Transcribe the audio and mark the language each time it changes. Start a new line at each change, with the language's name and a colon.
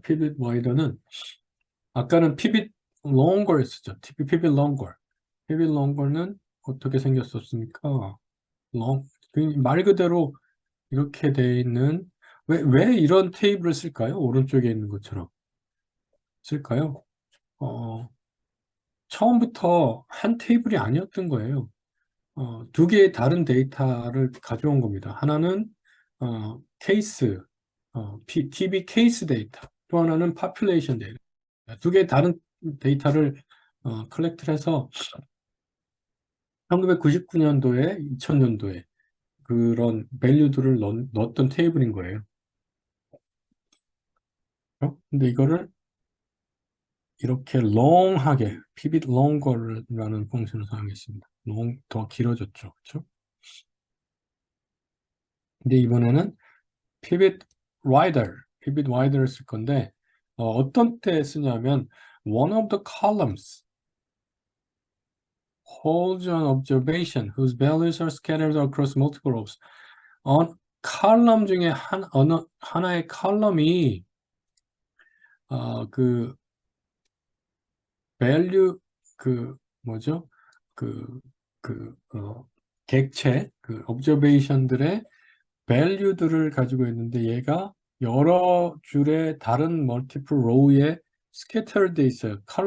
Korean: pivot wider는 아까는 pivot longer였었죠. pivot longer. pivot longer는 어떻게 생겼었습니까? 말 그대로 이렇게 돼 있는 왜 이런 테이블을 쓸까요? 오른쪽에 있는 것처럼 쓸까요? 어, 처음부터 한 테이블이 아니었던 거예요. 두 개의 다른 데이터를 가져온 겁니다. 하나는 케이스, TB 케이스 데이터, 또 하나는 population 데이터. 두 개의 다른 데이터를 컬렉트를 해서 1999년도에 2000년도에 그런 밸류들을 넣었던 테이블인 거예요. 근데 이거를 이렇게 long하게 pivot longer라는 펑션을 사용했습니다. 더 길어졌죠. 그렇죠? 근데 이번에는 pivot wider를 쓸 건데 어떤 때 쓰냐면
English: one of the columns holds an observation whose values are scattered across multiple rows.
Korean: 칼럼 중에 하나의 칼럼이 그 value 뭐죠? 그, 객체, observation들의 value들을 가지고 있는데 얘가 여러 줄의 다른 multiple row에 scattered 돼 있어요.